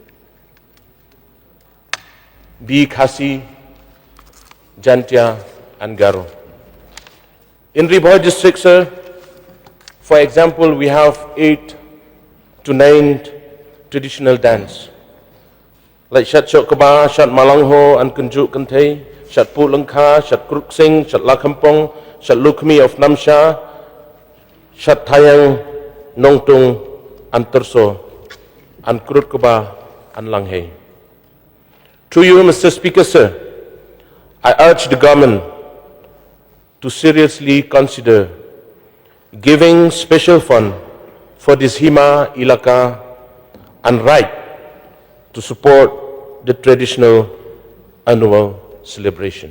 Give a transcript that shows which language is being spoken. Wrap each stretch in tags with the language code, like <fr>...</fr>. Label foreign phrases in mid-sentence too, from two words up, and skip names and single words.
<en>Be Khasi, Jantia, and Garo. In Ribhoi district, sir, for example, we have 8 to 9 traditional dance, like Shat Chok Kaba, Shat Malangho, and Kunjuk Kantay, Shat Pulangka, Shat Kruk Sing, Shat Lakampong, Shat Lukmi of Namsha, Shat Tayang, Nongtung, and Terso, and Krut Kaba, and Langhei. To you, Mr. Speaker, sir, I urge the government to seriously consider giving special fund for this Hima Ilaka and right to support the traditional annual celebration.</en>